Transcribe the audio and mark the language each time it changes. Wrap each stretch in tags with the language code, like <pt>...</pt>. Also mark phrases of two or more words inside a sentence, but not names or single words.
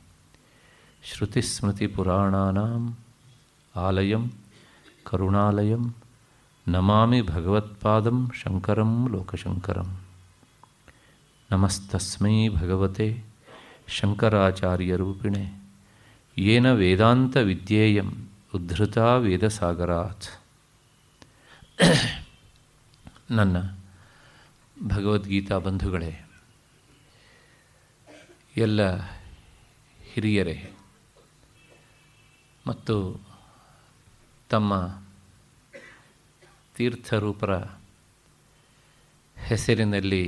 <sa>श्रुतिस्मृतिपुराणानाम् आलयं करुणालयं नमामि भगवत्पादं शङ्करं लोकशङ्करं। नमस्तस्मै भगवते शङ्कराचार्यरूपिणे येन वेदान्तविद्येयम् उद्धृता ವೇದಸಾಗರಾತ್।</sa> <kn>ನನ್ನ ಭಗವದ್ಗೀತಾ ಬಂಧುಗಳೇ, ಎಲ್ಲ ಹಿರಿಯರೇ ಮತ್ತು ತಮ್ಮ ತೀರ್ಥರೂಪರ ಹೆಸರಿನಲ್ಲಿ</kn>